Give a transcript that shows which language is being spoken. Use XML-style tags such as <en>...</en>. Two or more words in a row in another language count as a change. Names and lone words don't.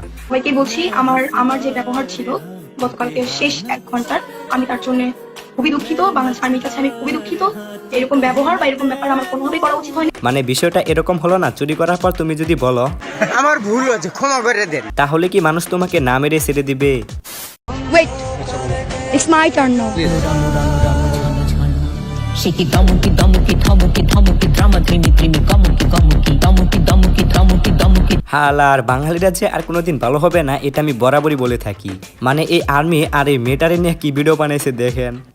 <bn>সবাইকে বলছি, আমার যে ব্যবহার ছিল গতকালকে শেষ 1 ঘন্টার, আমি তার জন্য খুবই দুঃখিত। বাংলাদেশ আর্মির কাছে আমি খুবই দুঃখিত। এরকম ব্যবহার বা এরকম ব্যাপার আমার কোনোভাবেই করা উচিত হয়নি। মানে বিষয়টা এরকম হলো না, চুরি করার পর তুমি যদি বলো আমার ভুল হয়েছে, ক্ষমা করে দেন, তাহলে কি মানুষ তোমাকে না মেরে ছেড়ে দিবে?</bn> <en>Wait, it's my turn now. Shake it, damuki, damuki, damuki, damuki, drama, dreamy, dreamy, gamuki, gamuki, damuki, damuki, damuki, damuki.</en> <bn>আর বাঙালিরা যে আর কোনোদিন ভালো হবে না এটা আমি বরাবরই বলে থাকি। মানে এই আর্মি আর এই মেটারে নিয়ে কি ভিডিও বানাইছে দেখেন।</bn>